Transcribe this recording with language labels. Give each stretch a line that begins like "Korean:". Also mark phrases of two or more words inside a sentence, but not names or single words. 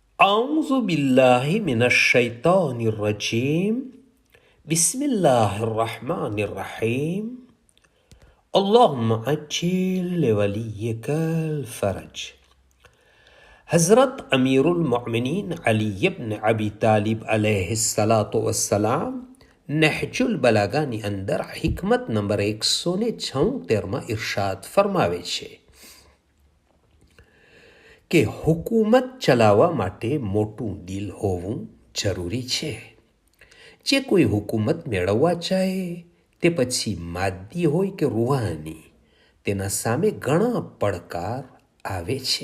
Arabic: أعوذ بالله من الشيطان الرجيم بسم الله الرحمن الرحيم اللهم عجل لوليك الفرج.
Gujarati: हज़रत अमीरुल मोमिनीन अली इब्न अबी तालिब
Arabic: عليه الصلاة والسلام
Gujarati: નહજુલ બલાગાની અંદર હિકમત નંબર 176માં ઇરશાદ ફરમાવે છે કે હુકુમત ચલાવવા માટે મોટું દિલ હોવું જરૂરી છે. જે કોઈ હુકુમત મેળવવા ચાહે તે પછી માદી હોય કે રૂહાની, તેના સામે ઘણા પડકાર આવે છે.